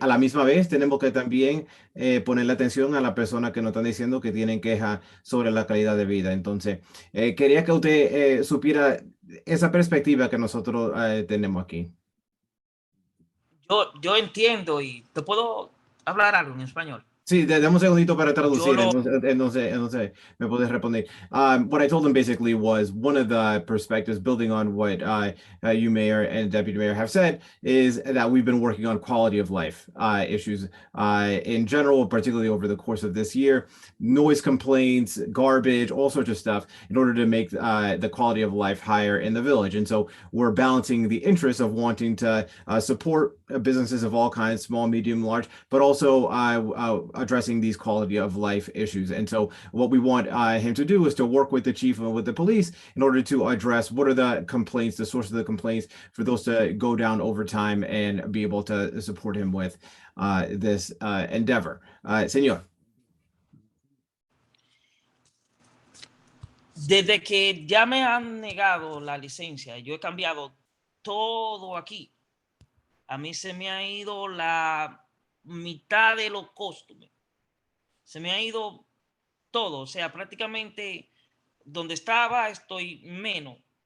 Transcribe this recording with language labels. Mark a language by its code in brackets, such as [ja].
[es] A la misma vez tenemos que también ponerle atención a las personas que nos están diciendo que tienen quejas sobre la calidad de vida. Entonces, quería que usted supiera esa perspectiva que nosotros tenemos aquí. Yo entiendo y te puedo hablar algo en español. Sí, dame un segundito para traducir, entonces me puedes responder. [en] What I told him basically was one of the perspectives, building on what you, Mayor, and Deputy Mayor have said, is that we've been working on quality of life issues in general, particularly over the course of this year, noise complaints, garbage, all sorts of stuff, in order to make the quality of life higher in the village. And so we're balancing the interests of wanting to support businesses of all kinds, small, medium, large, but also addressing these quality of life issues. And so what we want him to do is to work with the chief and with the police in order to address what are the complaints, the source of the complaints, for those to go down over time and be able to support him with this endeavor. [es] Señor. Desde que ya me han negado la licencia, yo he cambiado todo aquí. A mí se me ha ido la mitad de los costos. Se me ha ido todo. O sea, prácticamente donde estaba estoy menos.